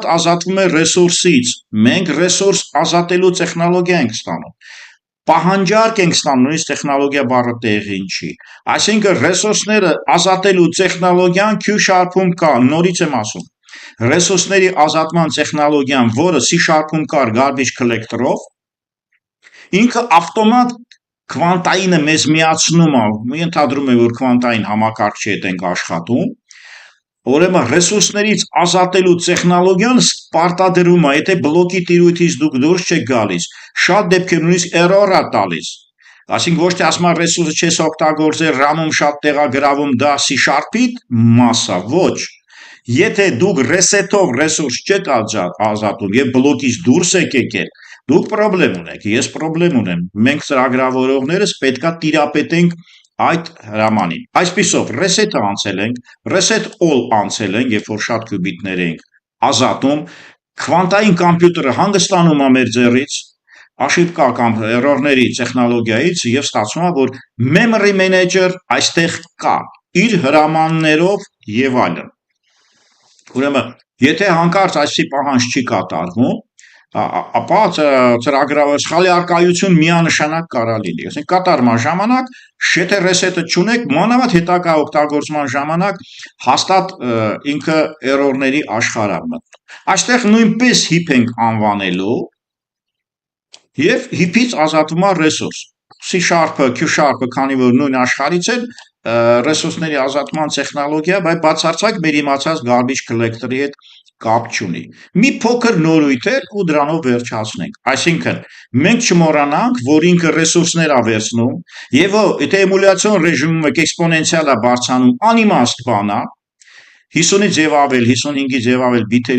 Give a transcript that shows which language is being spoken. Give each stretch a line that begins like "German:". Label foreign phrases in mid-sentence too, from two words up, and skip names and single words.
Armenian: ազատվում է ռեսուրսից։ Մենք ռեսուրս ազատելու տեխնոլոգիա ենք ստանում։ Պահանջարկ ենք ստանում, նույնիսկ տեխնոլոգիա բառը տեղին չի։ Այսինքն ռեսուրսները ազատելու տեխնոլոգիան Q#-ում կա, նորից եմ ասում։ Ռեսուրսների ազատման տեխնոլոգիան, որը C#-ում կար
English: garbage collector-ով,
Armenian: ինքը ավտոմատ քվանտայինը մեզ միացնում է, ենթադրում է, որ քվանտային համակարգչի հետ ենք աշխատում, ուրեմն ռեսուրսներից ազատելու տեխնոլոգիան պարտադրում է, եթե բլոկի տիրույթից դուք դուրս չեք գալիս, շատ դեպքեր նույնիսկ error է տալիս։ Այսինքն ոչ թե ասում են ռեսուրսը չես օգտագործել, RAM-ում շատ տեղ է գրավում, դա C#-ի մասա, ոչ։ Եթե դուք reset-ով ռեսուրս չեք ազատում եւ բլոկից դուրս եք եկել, դուք պրոբլեմ ունեք, ես պրոբլեմ ունեմ։ Մենք ծրագրավորողներս պետքա տիրապետենք այդ հրամանին։ Այսպիսով reset-ը անցել ենք,
English: reset all
Armenian: անցել ենք, երբ որ շատ qubit-ներ ենք ազատում, քվանտային կոմպյուտերը հանգստանում է մեր ձեռից, աշիպկա կամ error-ների տեխնոլոգիայից եւ ստացվում է, որ
English: memory manager
Armenian: այստեղ կա, իր հրամաններով եւ այլն։ Ուրեմն, եթե հանկարծ այսպիսի պահանջ չի կատարվում, ապա սխալի արկայություն միանշանակ կարա լինի։ Այսինքն կատարման ժամանակ եթե reset-ը չունեք, մանավանդ հետագա օգտագործման ժամանակ հաստատ ինքը error-ների աշխարհ է մտնում։ Այստեղ նույնպես հիփ ենք անվանելու եւ հիփից ազատվում է ռեսուրս։ C#-ը, Q#-ը, քանի որ նույն աշխարհից են, ռեսուրսների ազատման տեխնոլոգիա, բայց բացարձակ մեր իմացած
English: garbage collector-ի
Armenian: հետ կապ չունի։ Մի փոքր նորույթ էր ու դրանով վերջացնենք։ Այսինքն, մենք չմոռանանք, որ ինքը ռեսուրսներ ա վերցնում, եւ եթե էմուլյացիոն ռեժիմում եք էքսպոնենցիալ ա բարձրանում, անիմաստ բան ա, 50-ից եւ ավել, 55-ից եւ ավել բիթերի